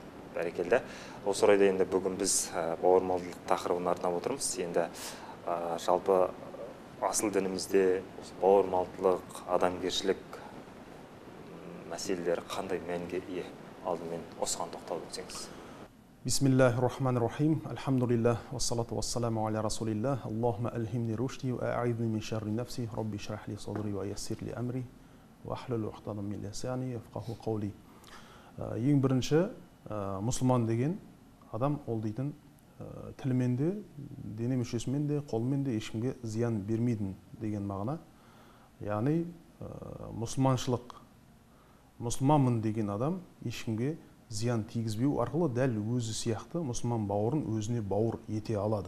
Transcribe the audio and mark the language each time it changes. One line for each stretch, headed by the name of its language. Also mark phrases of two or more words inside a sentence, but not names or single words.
Kazakh: Бәрекелді. Осы орайда енді бүгін біз бауырмалдылық тақырыбын арнап отырмыз. Енді жалпы асыл дінімізде бауырмалдылық, адамгершілік мәселелері қандай мәнге ие? Алдымен осыған тоқталып өтсеңіз.
Arabic: بسم الله الرحمن الرحيم. الحمد لله، والصلاة والسلام على رسول الله. اللهم ألهمني رشدي وأعذني من شر نفسي. رب اشرح لي صدري ويسر لي أمري.
Kazakh: Ең бірінші, мұсылман деген адам ол дейтін тілімен де, дене мүшесімен де, қолымен де ешкімге зиян бермейді деген мағына. Яғни мұсылманшылық, мұсылманмын деген адам ешкімге зиян тигізбеу арқылы дәл өзі сияқты мұсылман бауырын өзіне бауыр ете алады.